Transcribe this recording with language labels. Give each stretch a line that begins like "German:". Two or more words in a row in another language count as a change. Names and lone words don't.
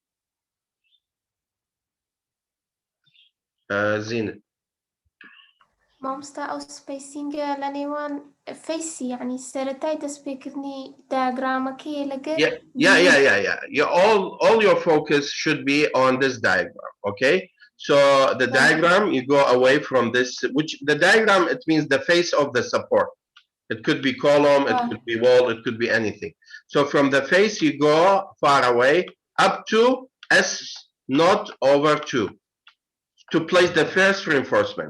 Central Kurdish: Zenit. مامۆستا ئەو سپەیسینگە لە نێوان فەیسی یعنی سەرەتای دەستپێکردنی دایاگرامەکەیە لەگەر
English: Yeah. All your focus should be on this diagram, okay? So the diagram, you go away from this, which the diagram, it means the face of the support. It could be column, it could be wall, it could be anything. So from the face, you go far away up to S not over 2 to place the first reinforcement.